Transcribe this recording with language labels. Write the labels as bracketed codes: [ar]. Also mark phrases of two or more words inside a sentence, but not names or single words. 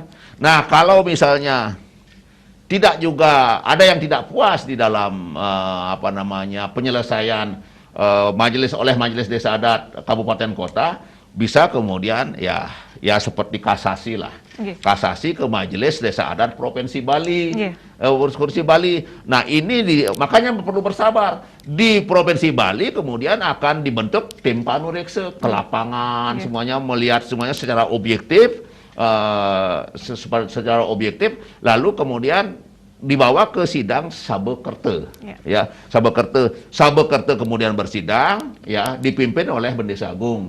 [id] Nah, kalau misalnya tidak juga ada yang tidak puas di dalam penyelesaian majelis desa adat kabupaten kota, bisa kemudian ya seperti kasasi lah. Kasasi ke majelis desa adat provinsi Bali. Provinsi Bali. Nah, ini makanya perlu bersabar. Di provinsi Bali kemudian akan dibentuk tim panurekse ke lapangan, semuanya melihat semuanya secara objektif, lalu kemudian dibawa ke sidang sabekerte, ya, sabekerte kemudian bersidang, ya, dipimpin oleh Bendesa Agung.